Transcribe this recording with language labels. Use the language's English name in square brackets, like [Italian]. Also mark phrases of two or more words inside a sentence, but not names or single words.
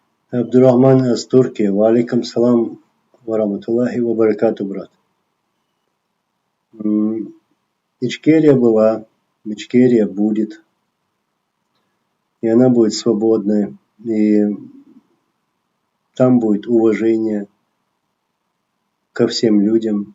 [Russian] Абдурахман из Турции. [Arabic] وعليكم السلام ورحمة الله وبركاته, [Russian] брат. Ичкерия была, Ичкерия будет, и она будет свободной, и там будет уважение ко всем людям.